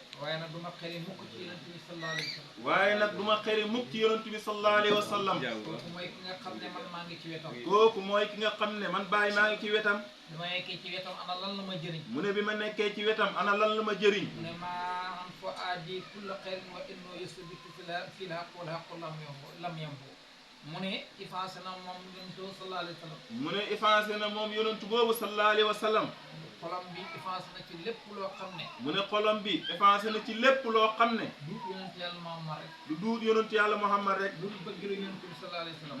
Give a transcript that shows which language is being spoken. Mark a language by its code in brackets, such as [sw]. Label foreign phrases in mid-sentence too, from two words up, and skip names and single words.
[wo] Waaye nag du ma xëri mukk ci Yonent bi [ar] صلى الله عليه وسلم. [wo] Waaye nag du ma xëri mukk ci Yonent bi [ar] صلى الله عليه وسلم. [wo] Kooku mooy ki nga xam ne man maa ngi ci wetam. Kooku mooy ki nga xam ne man Baay maa ngi ci wetam. Bi ma nekkee ci wetam ana lan la ma jëriñ? Mu ne bi ma nekkee ci wetam ana lan la ma jëriñ? Mu ne [ar] ما عن فؤادي كل خير وإنه يثبت في الح- في الحق والحق لم يمحه، لم يمحه. [wo] Mu ne effacé na moom Yonent bi [ar] صلى الله عليه وسلم. [wo] Mu ne effacé na moom Yonent boobu [ar] صلى الله عليه وسلم. [wo] Xolam bi effacé na ci lépp loo xam ne. Mu ne xolam bi effacé na ci lépp loo xam ne. Du Yonent Yàlla Muhammad rek. Du duut Yonent Yàlla Muhammad rek. Lu dul bëggeelu Yonent bi [ar] صلى الله عليه وسلم.